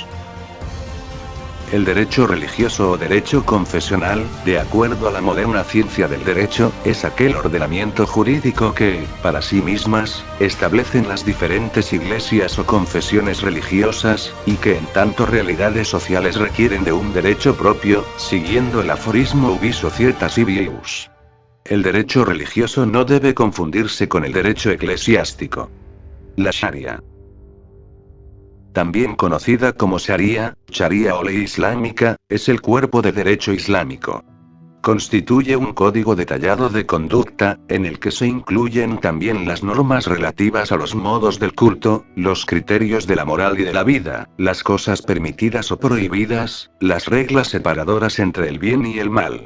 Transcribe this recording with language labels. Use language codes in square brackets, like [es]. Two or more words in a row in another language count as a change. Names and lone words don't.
[es] El derecho religioso o derecho confesional, de acuerdo a la moderna ciencia del derecho, es aquel ordenamiento jurídico que, para sí mismas, establecen las diferentes iglesias o confesiones religiosas, y que en tanto realidades sociales requieren de un derecho propio, siguiendo el aforismo [la] ubi societas sibi ius. [es] El derecho religioso no debe confundirse con el derecho eclesiástico. La Sharia, también conocida como Sharia o ley islámica, es el cuerpo de derecho islámico. Constituye un código detallado de conducta, en el que se incluyen también las normas relativas a los modos del culto, los criterios de la moral y de la vida, las cosas permitidas o prohibidas, las reglas separadoras entre el bien y el mal.